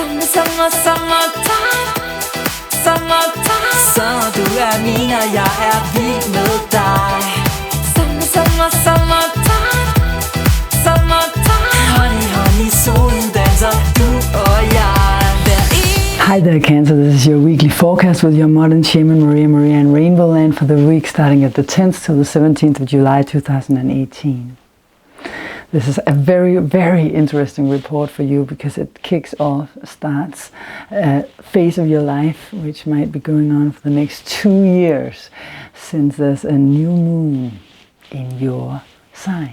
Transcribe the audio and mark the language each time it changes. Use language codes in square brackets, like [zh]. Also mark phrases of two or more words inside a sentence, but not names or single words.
[da] Summertime, så du min, og jeg vild med dig. [en] Summertime, honey, [da] solen danser, du og jeg. [en] Hi there Cancer, this is your weekly forecast with your modern shaman Maria and RainbowLand for the week starting at the 10th to the 17th of July 2018. This is a very, very interesting report for you because it starts a phase of your life which might be going on for the next 2 years, since there's a new moon in your sign.